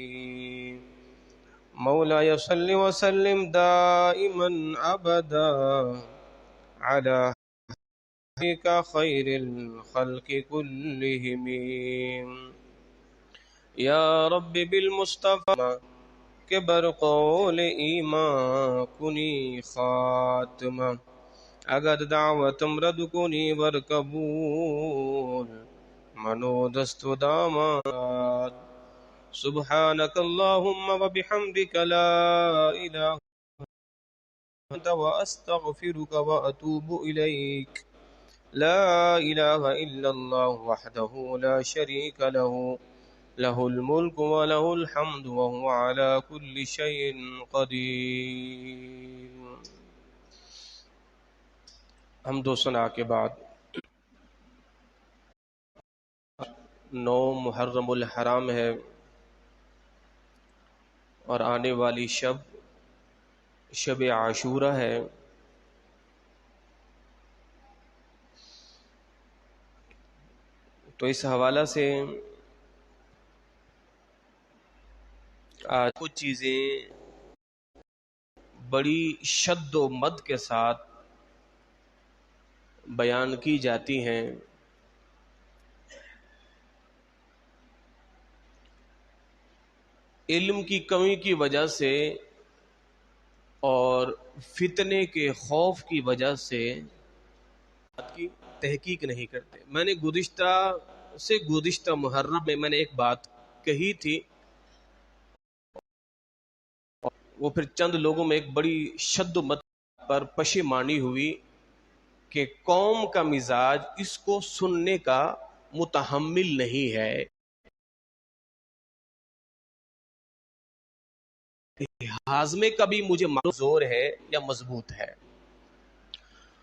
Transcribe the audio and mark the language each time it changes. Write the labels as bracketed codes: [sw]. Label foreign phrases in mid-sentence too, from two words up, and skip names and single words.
[ar] مولاي صل وسلم دائما أبدا على حبيبك خير الخلق كلهم. یا رب بالمصطفى [fa] کہ برقول ایمان کنی خاتمہ اگر دعوتم رد کنی ور قبول منو دست و داماد. [ar] سبحانک اللہم و بحمدک لا الہ الا انت و استغفرک و اتوب الیک. لا الہ الا اللہ وحدہ لا شریک لہ له الملك وله الحمد وهو على كل شيء قدير. [ur] حمد و ثنا کے بعد 9 محرم الحرام ہے اور آنے والی شب عاشورہ ہے. تو اس حوالہ سے کچھ چیزیں بڑی شد و مد کے ساتھ بیان کی جاتی ہیں. علم کی کمی کی وجہ سے اور فتنے کے خوف کی وجہ سے کی تحقیق نہیں کرتے. میں نے گزشتہ محرم میں نے ایک بات کہی تھی، وہ پھر چند لوگوں میں ایک بڑی شد و مد پر پشیمانی ہوئی کہ قوم کا مزاج اس کو سننے کا متحمل نہیں ہے. ہاضمے کا بھی مجھے زور ہے یا مضبوط ہے.